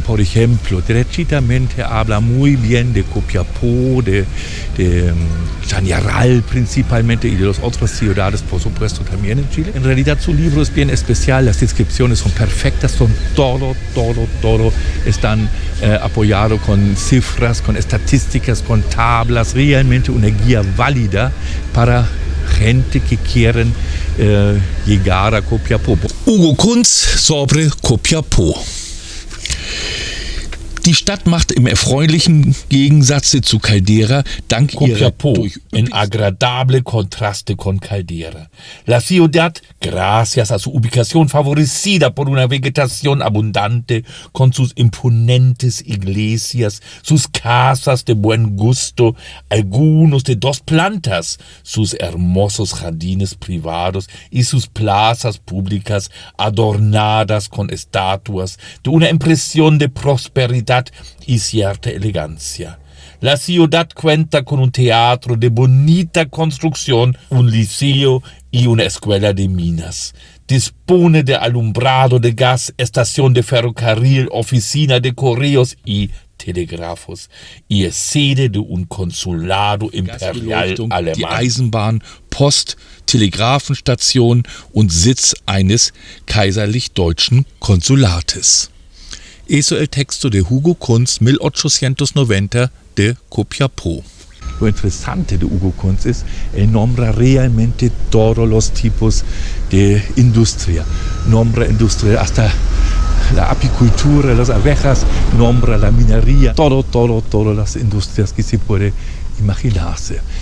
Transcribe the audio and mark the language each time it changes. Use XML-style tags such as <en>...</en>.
<es>Por ejemplo, derechitamente habla muy bien de Copiapó, de Chañaral principalmente y de las otras ciudades, por supuesto, también en Chile. En realidad su libro es bien especial, las descripciones son perfectas, son todo están apoyado con cifras, con estadísticas, con tablas, realmente una guía válida para gente que quieren llegar a Copiapó. Ugo Kunz sobre Copiapó.</es> <de>Die Stadt macht im erfreulichen Gegensatz zu Caldera dank</de> <es>Copiapó,</es> <de>ihrer</de> <es>en agradable contraste con Caldera. La ciudad, gracias a su ubicación favorecida por una vegetación abundante, con sus imponentes iglesias, sus casas de buen gusto, algunos de 2 plantas, sus hermosos jardines privados y sus plazas públicas adornadas con estatuas, de una impresión de prosperidad y cierta elegancia. La ciudad cuenta con un teatro de bonita construcción, un liceo y una escuela de minas. Dispone de alumbrado de gas, estación de ferrocarril, oficina de correos y telégrafos, y es sede de un consulado imperial alemán.</es> <de>Die Eisenbahn, Post, Telegrafenstation und Sitz eines kaiserlich-deutschen Konsulates.</de> <es>Eso el texto de Hugo Kunz, 1890, de Copiapó. Lo interesante de Hugo Kunz es, él nombra realmente todos los tipos de industria. Nombra industria hasta la apicultura, las abejas, nombra la minería, todas las industrias que se puede imaginarse.</es>